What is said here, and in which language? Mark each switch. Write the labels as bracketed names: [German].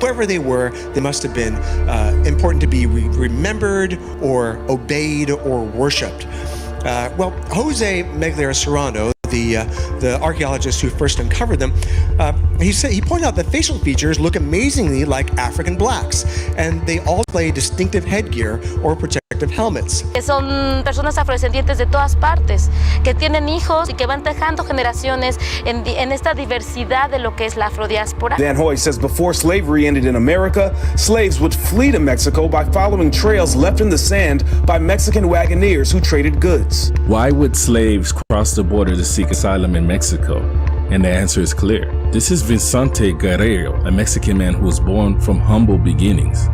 [English] Whoever they were, they must have been important to be remembered or obeyed or worshipped. Well, Jose Meglia Serrano, the archaeologist who first uncovered them, he pointed out that facial features look amazingly like African blacks, and they all display distinctive headgear or protective helmets. [Spanish] Son personas afrodescendientes de todas partes, que tienen hijos y que van dejando generaciones en esta diversidad de lo que es la afrodiáspora. [English] Dan Hoy says before slavery ended in America, slaves would flee to Mexico by following trails left in the sand by Mexican wagoneers who traded goods. Why would slaves cross the border to seek asylum in Mexico? And the answer is clear. This is Vicente Guerrero, a Mexican man who was born from humble beginnings.